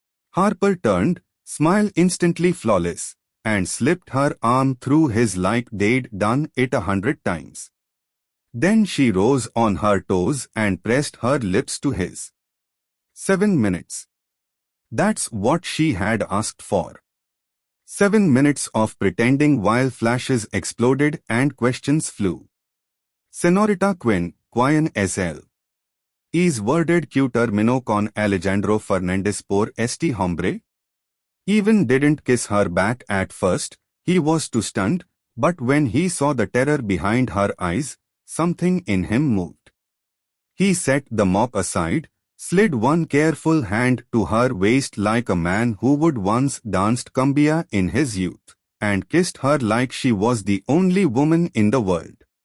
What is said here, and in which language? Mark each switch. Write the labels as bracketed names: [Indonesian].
[English] Harper turned, smile instantly flawless, and slipped her arm through his like they'd done it 100 times. Then she rose on her toes and pressed her lips to his. 7 minutes. That's what she had asked for. 7 minutes of pretending while flashes exploded and questions flew. [Spanish] "Senorita Quinn, ¿quién es él? Es verdad que terminó con Alejandro Fernández por este hombre?" [English] Evan didn't kiss her back at first, he was too stunned, but when he saw the terror behind her eyes, something in him moved. He set the mop aside, slid one careful hand to her waist like a man who would once danced cumbia in his youth, and kissed her like she was the only woman in the world.